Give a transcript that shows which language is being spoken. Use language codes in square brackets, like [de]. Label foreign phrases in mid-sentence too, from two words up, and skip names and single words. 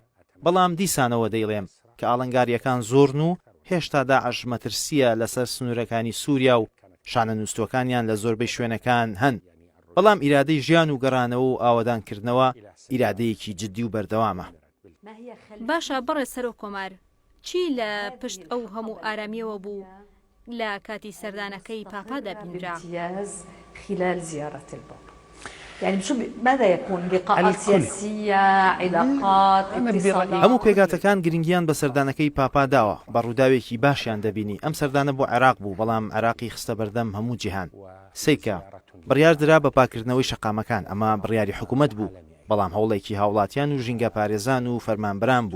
[ckb] بەڵام دیسانەوە دەیڵێم کە ئاڵنگاریەکان زۆرن و هێشتا داعش مەترسیە لەسەر سنوورەکانی سووریا و شانە نووسەکانیان لە زۆربەی شوێنەکان هەن. بەڵام ئیرادەی ژیان و گەڕانەوە و ئاوادانکردنەوە ئیرادەیەکی جددی و بەردەوامە. باشە بەڕێ سەر و کۆمار چی لە پشت ئەو هەموو ئارامیەوە بوو لە کاتی سەردانەکەی پاپادا بینرا؟ [ar] خلال زيارة البابا يعني شو ماذا يكون لقاءات سياسية علاقات اتصالات [ckb] هەموو پێگاتەکان گرنگیان بە سەردانەکەی پاپا داوە بە ڕووداوێکی باشیان دەبینی. ئەم سەردانە بۆ عێراق بوو بەڵام عێراقی خستە بەردەم هەموو جیهان. سەیکە بڕیاردرا بە پاکردنەوەی شەقامەکان ئەمە بڕیاری حکوومەت بوو بەڵام هەوڵێکی هاوڵاتیان و ژینگە پارێزان و فەرمانبەران بوو.